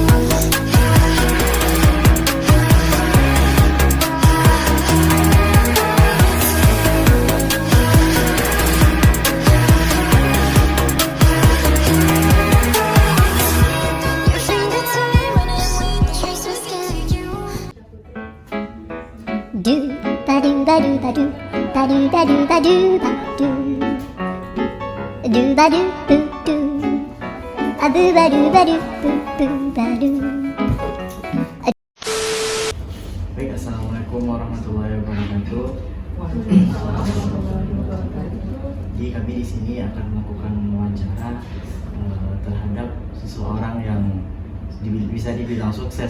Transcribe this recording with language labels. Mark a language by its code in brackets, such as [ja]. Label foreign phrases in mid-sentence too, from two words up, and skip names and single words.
[en] Your fingertips running with traces get you. Do ba do ba do ba do ba do ba do ba do ba do ba do boo do a boo ba do boo boo ba do. [ar] Baik, السلام عليكم ورحمة الله وبركاته. [id] Jadi kami di sini akan melakukan wawancara terhadap seseorang yang bisa dibilang sukses